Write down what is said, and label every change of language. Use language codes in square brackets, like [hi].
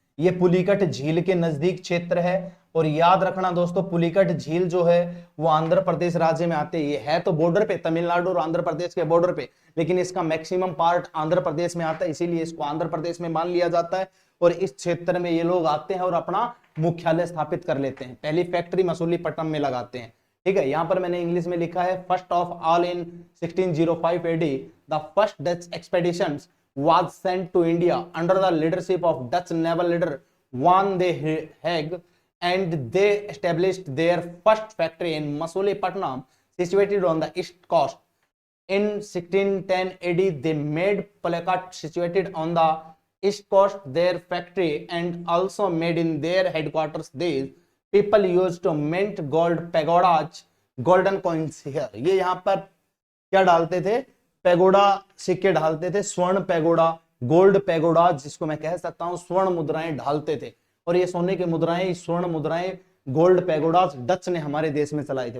[hi] ये पुलिकट झील के नजदीक क्षेत्र है। और याद रखना दोस्तों, पुलिकट झील जो है वो आंध्र प्रदेश राज्य में आते, ये है तो बॉर्डर पे, तमिलनाडु और आंध्र प्रदेश के बॉर्डर पे, लेकिन इसका मैक्सिमम पार्ट आंध्र प्रदेश में आता है, इसीलिए इसको आंध्र प्रदेश में मान लिया जाता है। और इस क्षेत्र में ये लोग आते हैं और अपना मुख्यालय स्थापित कर लेते हैं, पहली फैक्ट्री मसूलीपट्टनम में लगाते हैं। ठीक है, यहां पर मैंने इंग्लिश में लिखा है, [en] First of all in 1605 AD the first Dutch expeditions was sent to India under the leadership of Dutch naval leader Van de Hague, and they established their first factory in Masulipattnam, situated on the east coast. In 1610 AD, they made Palakkad, situated on the east coast, their factory, and also made in their headquarters. These people used to mint gold pagodas, golden coins here. [hi] ये यहाँ पर क्या डालते थे, pagoda सिक्के ढालते थे, स्वर्ण pagoda, gold pagoda, जिसको मैं कह सकता हूं स्वर्ण मुद्राएं ढालते थे। और ये सोने की मुद्राएं, स्वर्ण मुद्राएं, गोल्ड पैगोडा डच ने हमारे देश में चलाई थी।